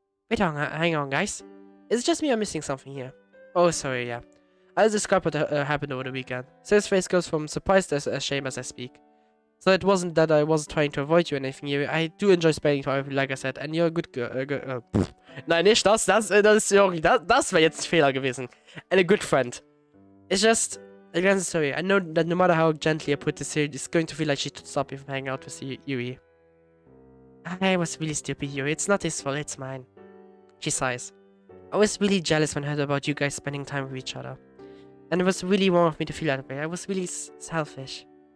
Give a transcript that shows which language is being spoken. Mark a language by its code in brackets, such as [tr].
[en] Wait, hang on, guys. Is it just me or missing something here? Oh, sorry, yeah. I'll describe what happened over the weekend. So his face goes from surprise to shame as I speak. So it wasn't that I was trying to avoid you or anything here. I do enjoy spending time, like I said, and you're a good girl. [de] Nein, nicht das. Sorry, das wäre jetzt ein Fehler gewesen. [en] And a good friend. It's just, again, sorry. I know that no matter how gently I put this here, it's going to feel like she should stop me from hanging out with Yui. I was really stupid, Yui. It's not his fault, it's mine. She sighs. I was really jealous when I heard about you guys spending time with each other. And it was really wrong of me to feel that way. I was really selfish.